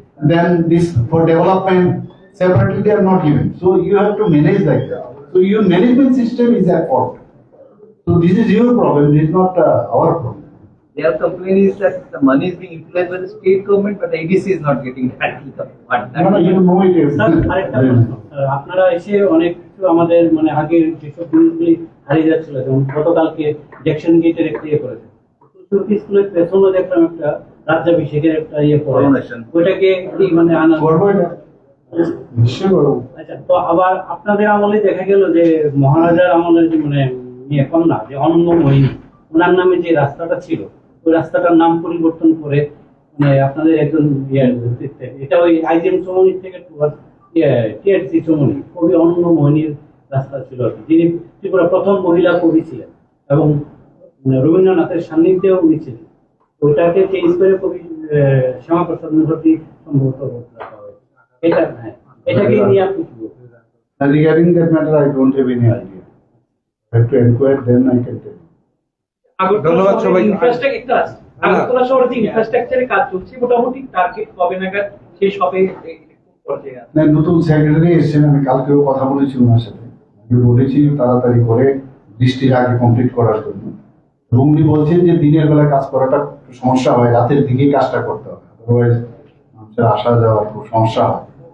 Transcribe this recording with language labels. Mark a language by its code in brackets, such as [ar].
[en] Then this for development separately they are not given. So you have to manage like that. So your management system is at fault. So this is your problem. This is not our problem. Their complaint is that the money is being utilized by the state government, but the ADC is not getting that. No, you know it is. [bn] Sir, আরেকটা প্রশ্ন। আপনারা এসে অনেক কিছু আমাদের মানে আগের যেসব জিনিসগুলি হারিয়ে যাচ্ছিল, যেমন গতকালকে জ্যাকসন গেটের একটা ইয়ে করেছে, স্কুলের পেছনে দেখলাম একটা রাজ্যাভিষেকের একটা ইয়ে করে, [en] Coronation. [bn] ওইটাকে কি মানে আনা করবো এটা? নিশ্চয়ই করবো। আচ্ছা, তো আবার আপনাদের আমলে দেখা গেল যে মহারাজার আমলের যে মানে মেয়ে কন্যা যে অনন্য মোহিনী, ওনার নামে যে রাস্তাটা ছিল ওই রাস্তাটার নাম পরিবর্তন করে মানে আপনাদের একজন নেতৃত্বে এটা ওই আইজিএম চৌমনি থেকে টিআরসি চৌমনি কবি অনন্য মোহিনীর রাস্তা ছিল আর কি, যিনি ত্রিপুরা প্রথম মহিলা কবি ছিলেন এবং রবীন্দ্রনাথের সান্নিধ্যেও উনি ছিলেন। ওইটাকে চেঞ্জ করে কবি শ্যামাপ্রসাদ মুখার্জি সম্ভবত রাখা হয়েছে। এটা হ্যাঁ, এটাকে নিয়ে আপনি কি বলবেন? [en] Regarding that matter, I don't have any idea. I have to inquire, then I can tell you. [bn] ধন্যবাদ সবাইকে। আগরতলা শহরে যে ইনফ্রাস্ট্রাকচারে কাজ চলছে মোটামুটি টার্গেট কবে নাগাদ শেষ হবে কোন পর্যায়ে আছে? না, নতুন সেক্রেটারি এসেছেন, আমি কালকেও কথা বলেছি ওনার সাথে, আমি বলেছি তাড়াতাড়ি করে বৃষ্টির আগে কমপ্লিট করার জন্য। এবং উনি বলছেন যে দিনের বেলা কাজ করাটা একটু সমস্যা হয়, রাতের দিকে কাজটা করতে হবে, আদারওয়াইজ মানুষের আসা যাওয়ার খুব সমস্যা হয়।